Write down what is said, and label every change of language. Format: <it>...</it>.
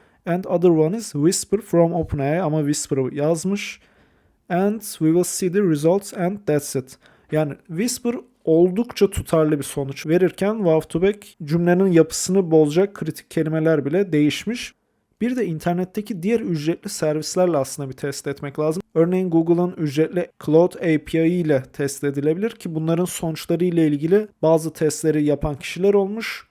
<en>And other one is Whisper from OpenAI</en> <tr>ama Whisper'ı yazmış.</tr> <en>And we will see the results and that's it.</en> <tr>Yani Whisper oldukça tutarlı bir sonuç verirken Wow to Wake cümlenin yapısını bozacak kritik kelimeler bile değişmiş. Bir de internetteki diğer ücretli servislerle aslında bir test etmek lazım. Örneğin Google'ın ücretli Claude API ile test edilebilir ki bunların sonuçları ile ilgili bazı testleri yapan kişiler olmuş.</tr>